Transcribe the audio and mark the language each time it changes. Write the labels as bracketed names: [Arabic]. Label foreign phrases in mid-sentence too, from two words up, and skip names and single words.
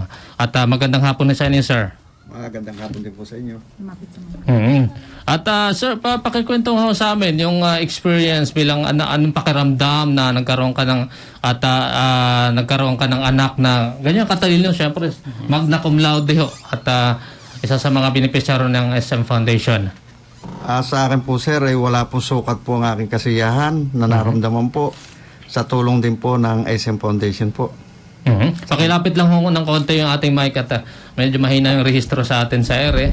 [Filipino] At magandang hapon na sa inyo, sir. Magandang hapon din po sa inyo. At sir, pakikwento ho sa amin yung experience bilang anong pakiramdam na nagkaroon ka ng anak na ganyan katalino, syempre [Latin] magna cum laude [Filipino] ho, at isa sa mga beneficiaryo ng SM Foundation. Sa akin po, sir, ay wala pong sukat po ang aking kasiyahan na naramdaman po sa tulong din po ng SM Foundation po. Pakilapit lang ho ng konti yung ating mic at medyo mahina yung rehistro sa atin sa ere.